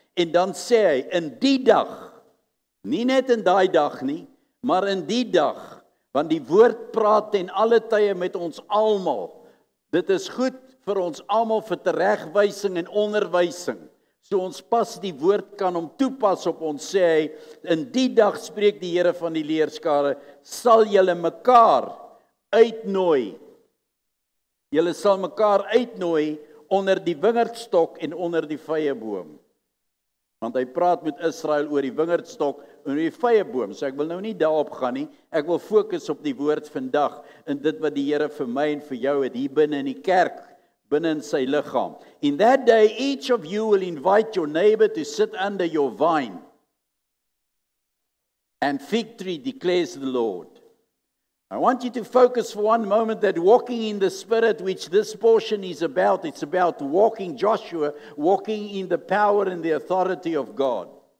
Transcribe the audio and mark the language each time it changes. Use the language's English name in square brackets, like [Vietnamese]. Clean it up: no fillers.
[Afrikaans] En dan sê hy, in die dag, nie net in daai dag nie, maar in die dag, want die woord praat ten alle tye met ons almal. Dit is goed vir ons almal vir teregwysing en onderwysing. So ons pas die woord kan hom toepas op ons, sê hy, in die dag spreek die Here van die leerskare, sal julle mekaar uitnooi. Julle sal mekaar uitnooi onder die wingerdstok en onder die vyeboom. Want hy praat met Israel oor die wingerdstok en oor die vyeboom. So ek wil nou nie daarop gaan nie. Ek wil fokus op die woord vandag en dit wat die Here vir my en vir jou het hier binne in die kerk, binne in sy liggaam. [English] In that day, each of you will invite your neighbor to sit under your vine and fig tree, declares the Lord. I want you to focus for one moment that walking in the Spirit, which this portion is about, it's about walking, Joshua, walking in the power and the authority of God.